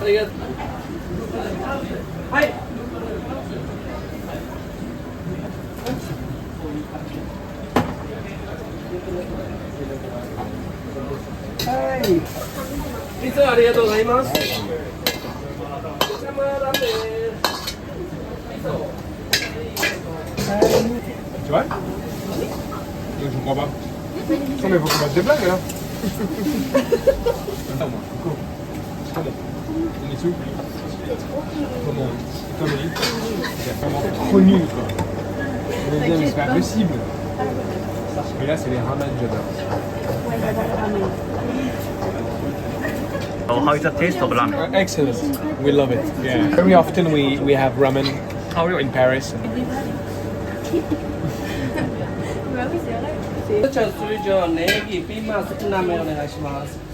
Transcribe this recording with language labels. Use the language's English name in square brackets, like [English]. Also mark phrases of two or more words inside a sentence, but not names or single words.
[Japanese] ありがとう。はい。はい。いつもありがとうございます。お疲れ様ラーメン。 [French] Tu vois Je comprends pas. Non mais faut qu'on fasse des blagues là. Attends moi, Coco. Comment on est où Comment Comédie C'est vraiment trop nul quoi. Je veux dire mais c'est pas possible. Mais là c'est les ramen j'adore. [English] Oh, how is the taste of ramen? Excellent. We love it. Yeah. Very often we have ramen How really? in Paris. [Japanese] ちょ通常ネギ、ピーマン少なめお願いします。